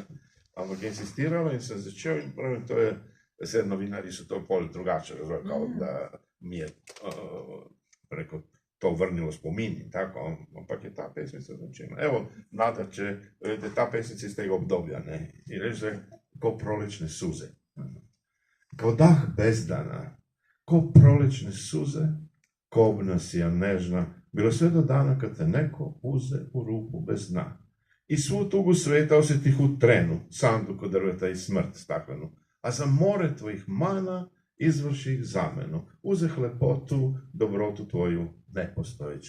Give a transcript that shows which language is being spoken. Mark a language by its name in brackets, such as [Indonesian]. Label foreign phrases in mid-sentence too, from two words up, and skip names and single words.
[Slovenian] Ampak je insistirala in sem začel in pravim, to je, vse novinarji so to pol drugače razlagali, da mi je preko to vrnilo spomin in tako, ampak je ta pesmica značilna. Evo, Nada, če vedete, ta pesmica iz tega obdobja, ne, in reče, [Serbian] ko prolečne suze. Ko dah bezdana, ko prolečne suze, ko obnasija nežna, bilo sve do dana kad te neko uze u ruku bez dna. I svu tugu sveta osjetih u trenu, sanduku drveta i smrt staklenu. A za more tvojih mana izvrši ih zamenu. Uzeh lepotu, dobrotu tvoju nepostojeću.